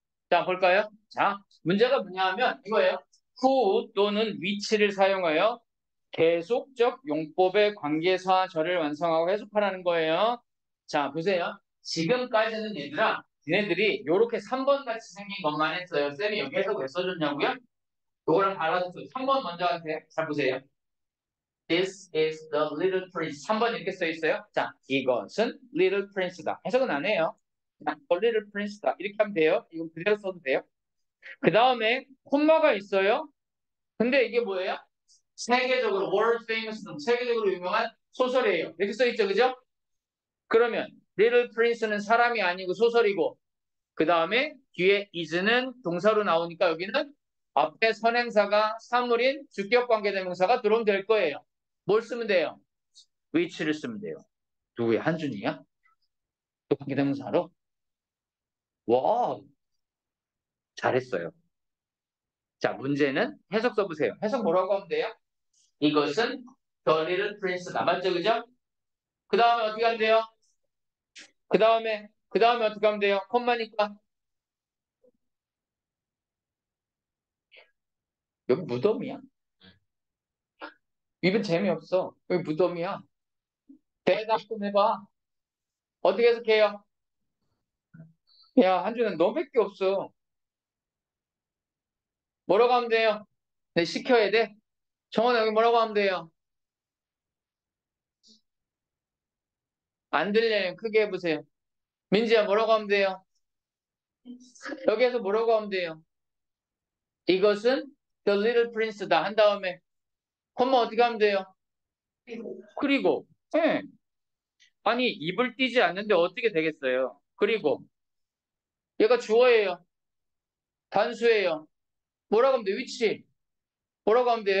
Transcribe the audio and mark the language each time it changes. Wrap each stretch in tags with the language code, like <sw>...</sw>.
<ko>자, 볼까요? 자, 문제가 뭐냐 하면 이거예요. who 또는 위치를 사용하여 계속적 용법의 관계사절을 완성하고 해석하라는 거예요. 자, 보세요. 지금까지는 얘들아, 얘네들이 이렇게 3번 같이 생긴 것만 했어요. 쌤이 여기 해석 왜 써줬냐고요? 요거랑 달라서 3번 먼저 하세요. 잘 보세요.</ko> <en>This is the little prince.</en> <ko>3번 이렇게 써 있어요. 자, 이것은 little prince다. 해석은 안 해요. 그냥 the little prince다. 이렇게 하면 돼요. 이건 그대로 써도 돼요. 그 다음에 콤마가 있어요. 근데 이게 뭐예요? 세계적으로 world famous, 세계적으로 유명한 소설이에요. 이렇게 써 있죠, 그죠? 그러면 Little Prince는 사람이 아니고 소설이고, 그 다음에 뒤에 is는 동사로 나오니까 여기는 앞에 선행사가 사물인 주격관계대명사가 들어오면 될 거예요. 뭘 쓰면 돼요? which를 쓰면 돼요. 누구야? 한준이야? 또 관계대명사로? 와, 잘했어요. 자, 문제는 해석 써보세요. 해석 뭐라고 하면 돼요? 이것은 The Little Prince다. 맞죠, 그죠? 그 다음에 어떻게 하면 돼요? 그 다음에 어떻게 하면 돼요? 콤마니까. 여기 무덤이야? 입은 재미없어. 여기 무덤이야. 대답 좀 해봐. 어떻게 해석해요? 야, 한준은 너밖에 없어. 뭐라고 하면 돼요? 네, 시켜야 돼? 정원아, 여기 뭐라고 하면 돼요? 안 들려요. 크게 해보세요. 민지야, 뭐라고 하면 돼요? 여기에서 뭐라고 하면 돼요? 이것은 The Little Prince다. 한 다음에, 콤마 어떻게 하면 돼요? 그리고, 예. 아니, 입을 띄지 않는데 어떻게 되겠어요? 그리고, 얘가 주어예요. 단수예요. 뭐라고 하면 돼요? 위치. 뭐라고 하면 돼요?</ko>